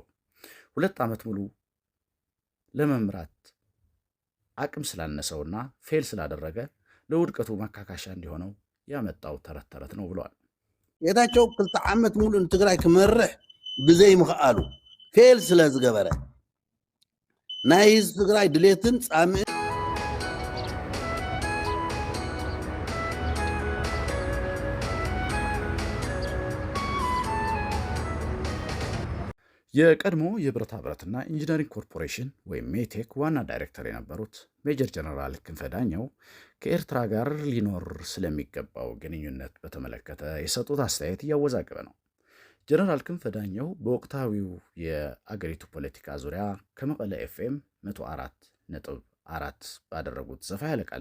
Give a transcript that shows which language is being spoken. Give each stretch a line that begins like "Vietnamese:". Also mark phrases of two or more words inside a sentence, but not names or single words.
Amharic: 2 ዓመት ሙሉ ለመምራት አቅም ስላነሰውና ፌል ስላደረገ ለውድቀቱ ማካካሻ እንዲሆነው ያመጣው ተረት ነው ብለዋል።
Tigrinya: ጌታቸው 2 ዓመት ሙሉ ንትግራይ ክመርሕ ብዘይ ምኽኣሉ ፌል ስለ ዝገበረ ናይ ህዝቢ ትግራይ ድሌትን ጻምእ
Amharic: የቀድሞ የብረታ ብረትና ኢንጂነሪንግ ኮርፖሬሽን ወይም ሜቴክ ዋና ዳይሬክተር የነበሩት ሜጀር ጀነራል ክንፈ ዳኘው ከኤርትራ ጋር ሊኖር ስለሚገባው ግንኙነት በተመለከተ የሰጡት አስተያየት እያወዛገበ ነው። ጀነራል ክንፈ ዳኘው በወቅታዊው የአገሪቱ ፖለቲካ ዙሪያ ከመቀለ ኤፍኤም 104.4 ባደረጉት ሰፋ ያለ ቃለ